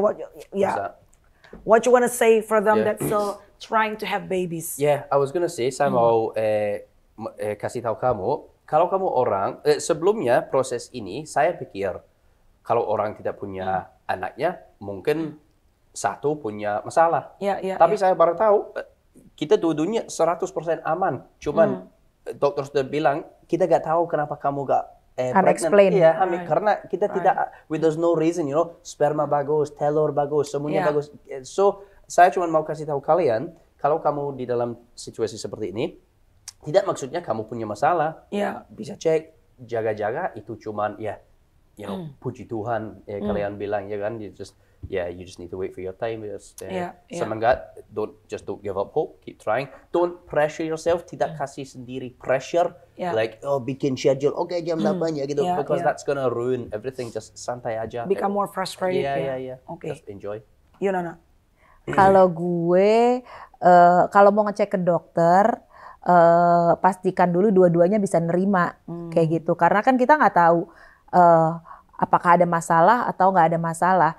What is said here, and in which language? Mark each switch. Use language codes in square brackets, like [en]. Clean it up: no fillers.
[en] What you wanna say for them that still trying to have babies? Yeah, I was gonna say, [id] saya mau kasih tahu kamu, kalau kamu orang sebelumnya proses ini, saya pikir kalau orang tidak punya anaknya, mungkin satu punya masalah. Tapi saya baru tahu kita dua-duanya 100% aman. Cuman dokter sudah bilang kita gak tahu kenapa kamu gak [en] unexplained. [id] Iya, karena kita tidak, [en] there's no reason, [id] sperma bagus, telur bagus, semuanya bagus. So, saya cuma mau kasih tahu kalian, kalau kamu di dalam situasi seperti ini, tidak maksudnya kamu punya masalah. Bisa cek, jaga-jaga, itu cuman puji Tuhan, kalian bilang, ya kan, [en] you just need to wait for your time. [id] Semangat, [en] don't give up hope, keep trying. Don't pressure yourself, [id] tidak kasih sendiri pressure, [en] like [id] bikin schedule, jam 8 ya gitu, [en] because that's gonna ruin everything. Just [id] santai aja. [en] Become more frustrated. Just enjoy. [id] Nona. Kalau gue, kalau mau ngecek ke dokter, pastikan dulu dua-duanya bisa nerima kayak gitu, karena kan kita nggak tahu apakah ada masalah atau nggak ada masalah.